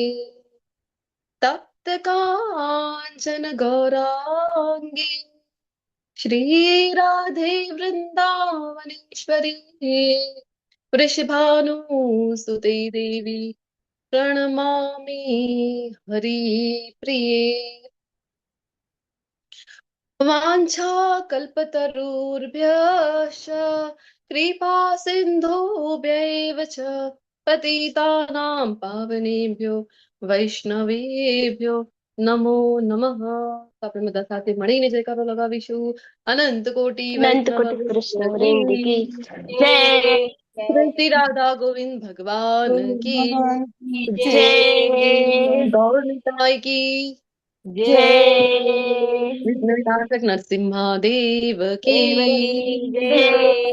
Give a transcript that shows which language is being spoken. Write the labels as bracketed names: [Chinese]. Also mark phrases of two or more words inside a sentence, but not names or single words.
[Sanskrit] तप्त कांचन गौरांगी श्रीराधे वृंदावनेश्वरी वृषभानुसुते देवी प्रणमामि हरिप्रिये. वाञ्छाकल्पतरुर्भ्यश्च कृपा सिन्धुभ्यैव च पतितानां पावनेभ्यो વૈષ્ણવેભ્યો નમો નમઃ. [Gujarati] આપણે બધા સાથે મળીને જયકારો લગાવીશું. [Hindi] अनंत कोटी अनंत વૈષ્ણવ कोटि कृष्ण वृंद કી की જય. जय श्री राधा गोविंद भगवान की भगवान की जय गौर निताई की जय विघ्न विनाशक नरसिम्हा देव की देवकी जय